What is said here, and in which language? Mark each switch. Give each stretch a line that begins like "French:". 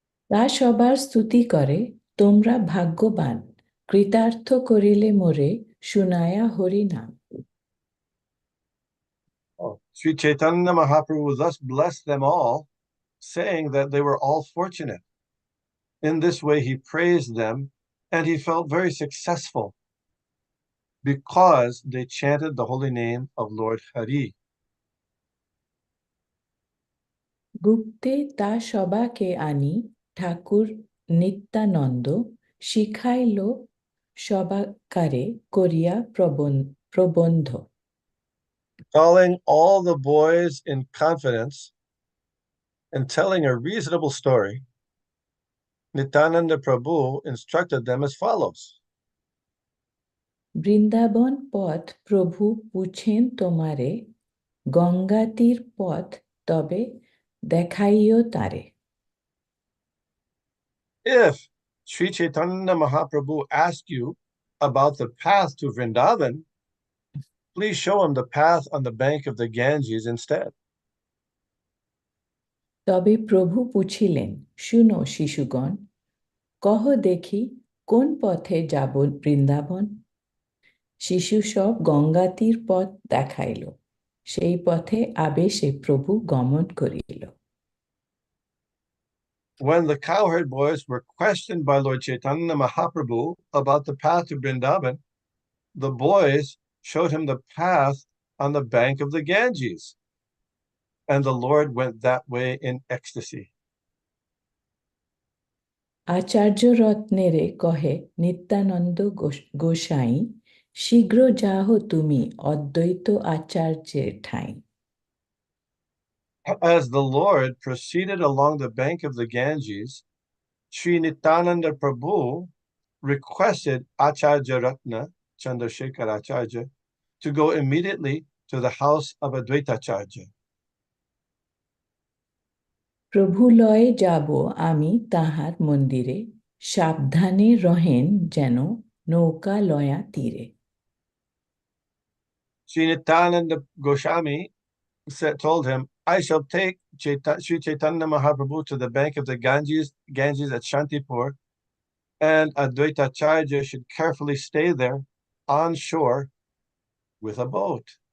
Bangla: তা সবার স্তুতি করে তোমরা ভাগ্যবান কৃতার্থ করিলে মোরে শুনায়া হরি নাম।
English: Sri Chaitanya Mahaprabhu thus blessed them all, saying that they were all fortunate. In this way, he praised them, and he felt very successful because they chanted the holy name of Lord Hari.
Bangla: গুপ্তে তা সবাকে আনি ঠাকুর নিত্যানন্দ শিখাইল সবাকারে করিয়া প্রবন্ধ।
English: Calling all the boys in confidence and telling a reasonable story, Nityananda Prabhu instructed them as follows.
Bangla: Vrindavan পথ প্রভু পুছেন তোমারে গঙ্গা তীর পথ তবে দেখাইও তারে।
English: If Sri Chaitanya Mahaprabhu asks you about the path to Vrindavan, please show him the path on the bank of the Ganges instead.
Bangla: তবে প্রভু পুছিলেন শুনো শিশুগণ কহ দেখি কোন পথে যাব বৃন্দাবন। শিশু সব গঙ্গাতীর পথ দেখাইল সেই পথে আবেশে প্রভু গমন করিল।
English: When the cowherd boys were questioned by Lord Chaitanya Mahaprabhu about the path to Vrindavan, the boys showed him the path on the bank of the Ganges, and the Lord went that way in ecstasy.
Bangla: আচার্য রত্নেরে কহে নিত্যানন্দ গোসাই শীঘ্র যাহ তুমি অদ্বৈত আচার্যের ঠাঁই।
English: As the Lord proceeded along the bank of the Ganges, Sri Nityananda Prabhu requested Acharya Ratna, Chandrasekhar Acharya, to go immediately to the house of Advaitacharya.
Bangla: প্রভু লয়ে যাব আমি তাহার মন্দিরে সাবধানে রহেন যেন নৌকা লয়া তীরে।
English: Sri Nityananda Goswami told him, I shall take Sri Chaitanya Mahaprabhu to the bank of the Ganges at Shantipur, and Advaitacharya should carefully stay there on shore with a boat.